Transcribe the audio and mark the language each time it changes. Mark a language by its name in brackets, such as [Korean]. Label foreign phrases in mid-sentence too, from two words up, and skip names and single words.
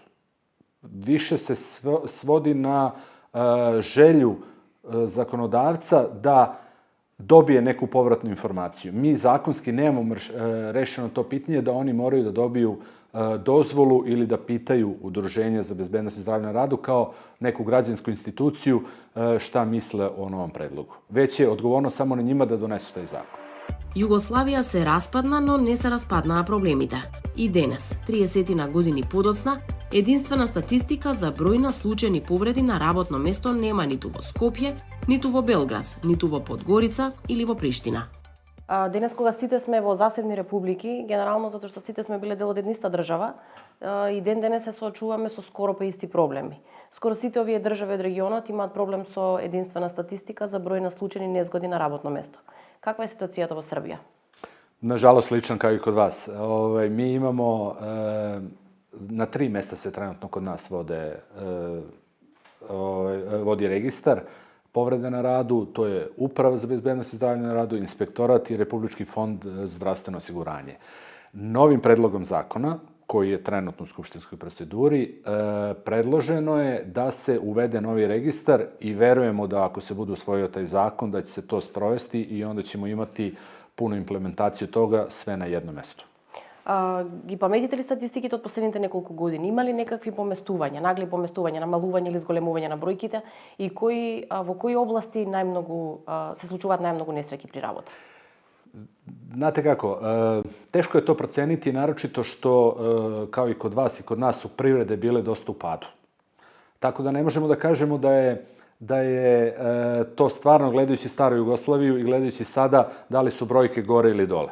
[Serbian] Više se svodi na želju zakonodavca da dobije neku povratnu informaciju. Mi zakonski nemamo rešeno to pitanje da oni moraju da dobiju dozvolu ili da pitaju Udruženje za bezbednost i zdravlje na radu kao neku građansku instituciju šta misle o novom predlogu. Već je odgovorno samo na njima da donesu taj zakon. [Macedonian] Југославија се распадна, но не се распаднаа проблемите. И денес, 30 години подоцна, единствена статистика за број на случајни повреди на работно место нема ниту во Скопје, ниту во Белград, ниту во Подгорица или во Приштина. Денес кога сите сме во заседни републики, генерално затоа што сите сме биле дел од една иста држава, и ден денес се соочуваме со скоро па исти проблеми. Скоро сите овие држави од регионот имаат проблем со единствена статистика за број на случајни незгоди на работно место. Каква е ситуацијата во Србија? [Serbian] Nažalost, slično kao i kod vas. Mi imamo, na 3 mesta se trenutno kod nas vodi registar povrede na radu, to je Uprava za bezbednost i zdravlje na radu, Inspektorat i Republički fond za zdravstveno osiguranje. Novim predlogom zakona, koji je trenutno u skupštinskoj proceduri, predloženo je da se uvede novi registar i verujemo da ako se bude usvojio taj zakon, da će se to sprovesti i onda ćemo imati punu implementaciju toga sve na jednom mestu. [Macedonian] Ги паметите ли статистиките од последните неколку години? Има ли некакви поместувања, нагли поместувања, намалување или зголемување на бројките и во кои области најмногу се случуваат најмногу несреќи при работа? [Serbian] Znate kako, teško je to proceniti, naročito što, kao i kod vas i kod nas, su privrede bile dosta u padu. Tako da ne možemo da kažemo da je to stvarno, gledajući staru Jugoslaviju i gledajući sada, da li su brojke gore ili dole.